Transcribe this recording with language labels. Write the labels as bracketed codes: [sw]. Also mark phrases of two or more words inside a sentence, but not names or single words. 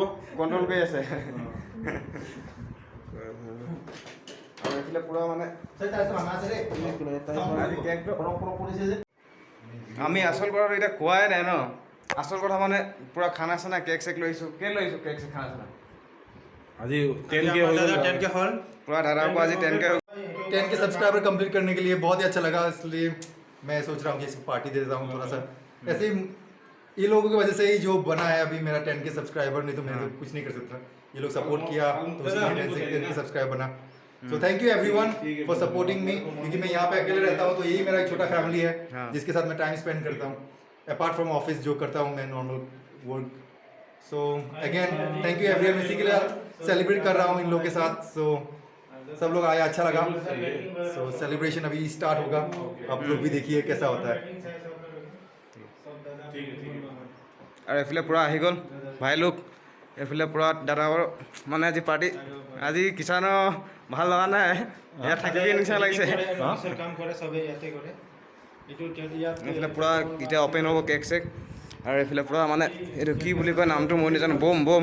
[as] কণ্ট্ৰল কৰি আছে আৰু এইফালে পুৰা মানে আমি আচল কথাটো এতিয়া কোৱাই নাই ন আচল কথা মানে পুৰা খানা চানা কেক চেক লৈ আহিছোঁ কেক চেক খানা চানা আজি 10K হ'ল [hi] पूरा दादा को आज 10K [en] subscriber complete [hi] करने के लिए बहुत ही अच्छा लगा इसलिए मैं सोच रहा हूँ कि इसको पार्टी दे देता हूँ थोड़ा सा ऐसे ही ये लोगों की वजह से ही जो बना है अभी मेरा 10K सब्सक्राइबर नहीं तो मैं तो कुछ नहीं कर सकता ये लोग सपोर्ट किया तो उसके 10K सब्सक्राइबर बना [en] so thank you everyone for supporting me [hi] क्योंकि मैं यहाँ पे अकेले रहता हूँ तो यही मेरा एक छोटा फैमिली है जिसके साथ मैं टाइम स्पेंड करता हूँ [en] apart from office [hi] जो करता हूँ मैं [en] normal work so again thank you everyone [hi] इसी के लिए सेलिब्रेट कर रहा हूँ इन लोगों के साथ सो सब लोग आए, अच्छा लगा। [en] so celebration [hi] अभी स्टार्ट होगा, आप लोग भी देखिए कैसा होता है। [as] আৰু এইফালে পূৰা আহি গ'ল ভাই লোক, এইফালে পূৰা দাদাৰ মানে আজি পাৰ্টি, আজি কিষাণৰ ভাল লগা নাই, ইয়াত থাকিবি নিচিনা লাগিছে। এইফালে পূৰা এতিয়া অ'পেন হ'ব কেক চেক, আৰু এইফালে পূৰা মানে এইটো কি বুলি কয় নামটো মই নাজানো, বম বম।